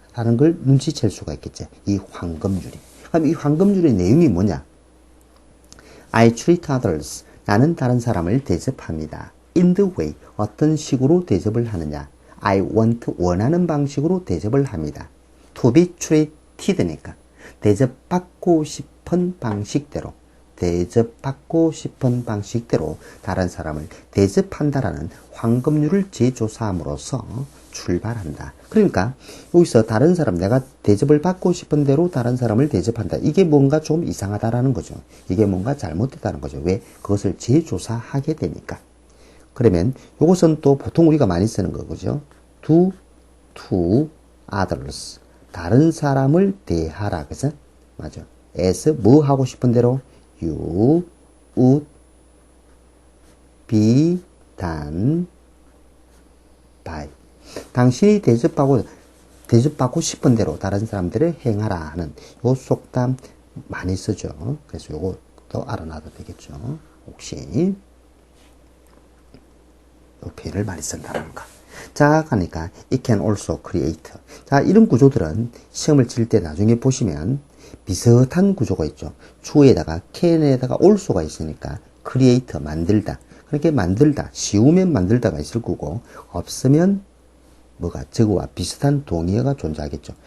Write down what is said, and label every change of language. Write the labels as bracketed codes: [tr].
[ko] 라는 걸 눈치챌 수가 있겠지. 이 황금률이. 그럼 이 황금률의 내용이 뭐냐? [en] I treat others. [ko] 나는 다른 사람을 대접합니다. [en] In the way. [ko] 어떤 식으로 대접을 하느냐? [en] I want. [ko] 원하는 방식으로 대접을 합니다. [en] To be treated니까. [ko] 대접받고 싶은 방식대로. 대접받고 싶은 방식대로 다른 사람을 대접한다라는 황금률을 재조사함으로써 출발한다. 그러니까 여기서 다른 사람 내가 대접을 받고 싶은 대로 다른 사람을 대접한다. 이게 뭔가 좀 이상하다라는 거죠. 이게 뭔가 잘못됐다는 거죠. 왜? 그것을 재조사하게 되니까. 그러면 이것은 또 보통 우리가 많이 쓰는 거죠. [en] do to others. [ko] 다른 사람을 대하라. 그죠? 맞아. [en] as [ko] 뭐 하고 싶은 대로 [en] you would be done by. [ko] 당신이 대접받고 싶은 대로 다른 사람들을 행하라 하는 요 속담 많이 쓰죠. 그래서 요것도 알아놔도 되겠죠. 혹시 요 표현을 많이 쓴다는 거. 자, 그러니까 [en] it can also create. [ko] 자, 이런 구조들은 시험을 칠 때 나중에 보시면 비슷한 구조가 있죠. 주어에다가 can에다가 also가 있으니까 create 만들다. 그렇게 만들다, 쉬우면 만들다가 있을 거고 없으면 뭐가 저거와 비슷한 동의어가 존재하겠죠.